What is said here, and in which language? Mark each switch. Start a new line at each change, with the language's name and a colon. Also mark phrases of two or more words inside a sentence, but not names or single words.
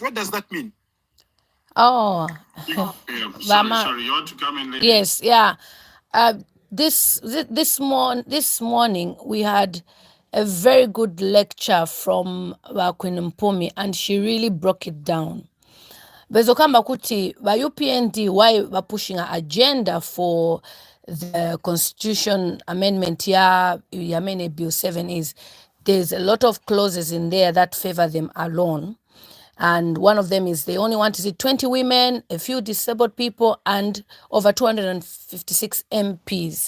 English: What does that mean? Oh, sorry, you want to come in later? Yes, yeah. This morning we had a very good lecture from Queen Mpomi, and she really broke it down.
Nyanja: Bezokamba kuti ba
English: UPND why we're pushing an agenda for the Constitution Amendment Yamene Bill 7 is there's a lot of clauses in there that favor them alone. And one of them is they only want to see 20 women, a few disabled people, and over 256 MPs.